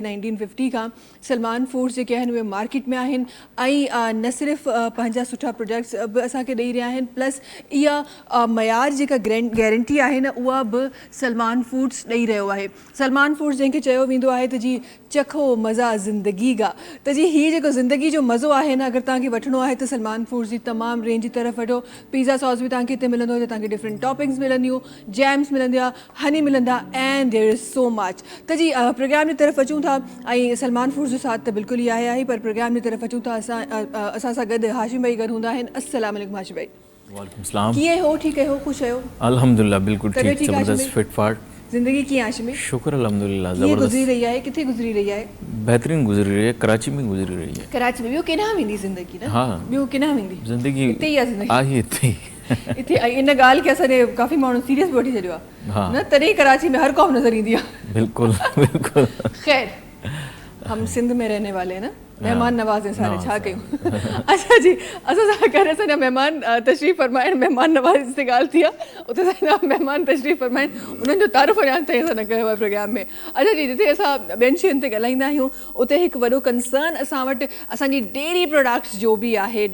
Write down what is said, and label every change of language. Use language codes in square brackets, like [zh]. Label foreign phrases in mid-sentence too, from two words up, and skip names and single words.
[sd] 1950 खां सलमान फूड्स जेके आहिनि उहे मार्केट में आहिनि ऐं न सिर्फ़ु पंहिंजा सुठा प्रोडक्ट्स बि असांखे ॾेई रहिया आहिनि, प्लस इहा मयार जेका गारंटी आहे न उहा बि सलमान फूड्स ॾेई रहियो आहे। सलमान फूड्स जंहिंखे चयो वेंदो आहे त जी [ur] چکھو مزہ زندگی کا, [sd] त जी हीअ जेको ज़िंदगी जो मज़ो आहे न अगरि तव्हांखे वठिणो आहे त सलमान फूड्स जी तमामु रेंज जी तरफ़ वठो। [en] pizza sauce [sd] बि तव्हांखे हिते मिलंदो, तव्हांखे [en] different toppings [sd] मिलंदियूं, जैम्स मिलंदा, हनी मिलंदा [en] and there is so much. [sd] त जी प्रोग्राम जी तरफ़ अचूं था ऐं सलमान फूड्स जो साथ त बिल्कुलु ई आहे पर प्रोग्राम जी तरफ़ अचूं था असां सां गॾु हाशिम भाई गॾु हूंदा आहिनि। अस्सलाम वालेकुम हाशिम भाई। वालेकुम सलाम। कीअं हो? ठीकु आहियो? ख़ुशि आहियो? अल्हम्दुलिल्लाह बिल्कुल ठीक, तबीयत ठीक आहे जबरदस्त हाशिम फिट फाट। ज़िंदगी कीअं हाशिम भाई? शुक्र अल्हम्दुलिल्लाह कीअं जबरदस्त गुज़री रही आहे? किथे गुज़री रही आहे? बेहतरीन गुज़री रही है, कराची में गुज़री रही है। कराची में? ॿियो केॾांहुं वेंदी ज़िंदगी न? हाँ ॿियो केॾांहुं वेंदी? ज़िंदगी हिते ई आहे ज़िंदगी। आहे हिते ही। हिते इन ॻाल्हि खे असांजे काफ़ी माण्हू सीरियस बि वठी छॾियो आहे हाँ न, तॾहिं कराची में हर क़ौम नज़र ईंदी आहे। बिल्कुल बिल्कुल। [ur] خیر ہم سندھ میں رہنے والے ہیں نا، مہمان نواز ہیں سارے, [sd] छा कयूं। अच्छा जी, असां सां गॾु असांजा महिमान तशरीफ़ फरमाइनि। महिमान नवाज़ ते ॻाल्हि थी आहे, उते असांजा महिमान तशरीफ़ फरमाइनि, उन्हनि जो तारीफ़ अञा ताईं असां न कयो आहे प्रोग्राम में। अच्छा जी, जिते असां ॿियनि शयुनि ते ॻाल्हाईंदा आहियूं उते हिकु वॾो कंसर्न असां वटि असांजी [en] dairy products [sd] जो बि आहे।